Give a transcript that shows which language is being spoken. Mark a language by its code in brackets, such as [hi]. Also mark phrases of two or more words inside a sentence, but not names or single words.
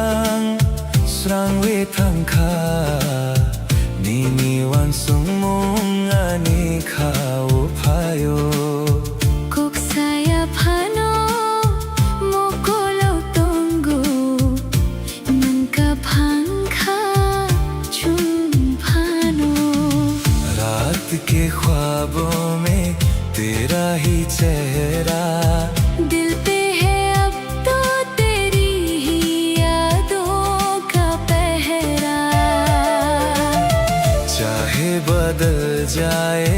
[trp] lang srang we thangkha Nini wan sung mong ani khao phayo Kok saya phano mokolo tongu Nanka phangkha chum phano [hi] रात के ख्वाबों में तेरा ही चेहरा दिल पे है अब तो तेरी ही यादों का पहरा चाहे बदल जाए